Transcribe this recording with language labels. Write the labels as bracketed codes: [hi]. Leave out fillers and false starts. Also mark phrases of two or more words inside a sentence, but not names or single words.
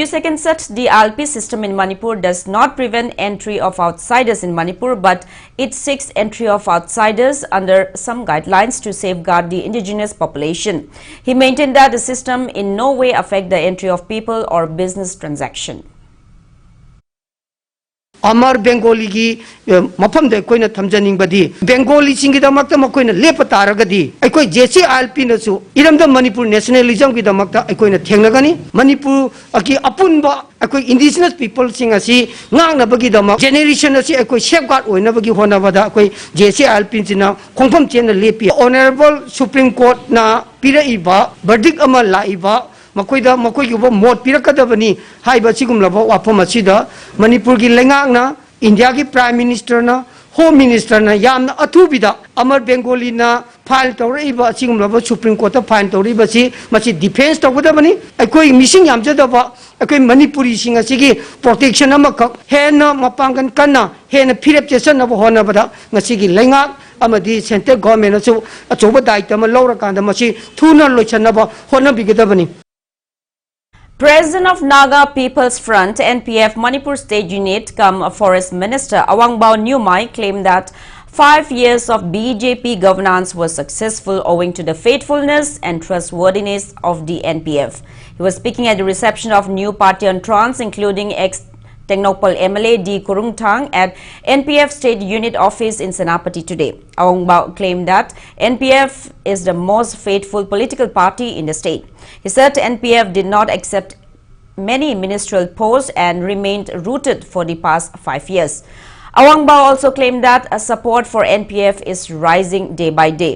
[en] Second said the ILP system in Manipur does not prevent entry of outsiders in Manipur, but it seeks entry of outsiders under some guidelines to safeguard the indigenous population. He maintained that the system in no way affects the entry of people or business transaction. [mni] Amar Bengali gi mafam de koina thamjaning badi Bengali singi da makta makoina lepa taragadi aikoi JCLP na su iramda Manipur nationalism gi da makta aikoina thengnagani Manipur aki apunba aikoi [en] indigenous people [mni] sing asi ngang na bagi da mak generation asi aikoi safeguard oina bagi hona bada aikoi JCLP sina khongpham chen na lepi [en] honorable supreme court [mni] na pira iba verdict ama la iba makoida makoi gi mot pirakadabani haiba sigum laba wafam asida Manipur gi lengak na India ki [en] prime minister [mni] na [en] home minister [mni] na yamna athubida Amar Bengali na file tawriba sigum laba [en] supreme court [mni] ta file tawriba si machi defense tawdabani akoi missing yamjadaba akoi Manipuri singa sigi protection amakak hena mapangan kanna hena phirep chesan na hona bada ngasi gi lengak amadi [en] center government [mni] aso achoba daitama lawra kanda machi thuna loichanaba hona bigedabani. [en] President of Naga People's Front NPF Manipur State Unit cum Forest Minister Awangbao Nyumai claimed that 5 years of BJP governance was successful owing to the faithfulness and trustworthiness of the NPF. He was speaking at the reception of new party entrants including ex-Technopol MLA D. Kurungthang at NPF State Unit Office in Senapati today. Awangbao claimed that NPF is the most faithful political party in the state. He said NPF did not accept many ministerial posts and remained rooted for the past 5 years. Awangbao also claimed that support for NPF is rising day by day.